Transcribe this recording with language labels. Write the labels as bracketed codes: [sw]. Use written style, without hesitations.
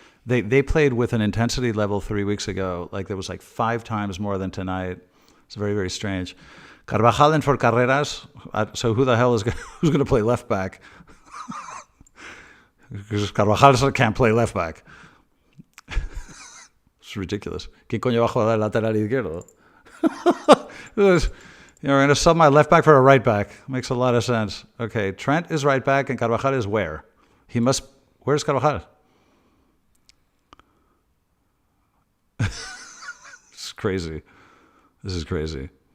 [en] They played with an intensity level 3 weeks ago, like there was like 5 times more than tonight. It's very, very strange. Carvajal and for Carreras. So who the hell is who's going to play left back? Because Carvajal can't play left back. It's ridiculous. [es] ¿Quién coño va a jugar al lateral izquierdo? [en] We're going to sub my left back for a right back. Makes a lot of sense. Okay, Trent is right back and Carvajal is where? Where's Carvajal? This is crazy. This is crazy.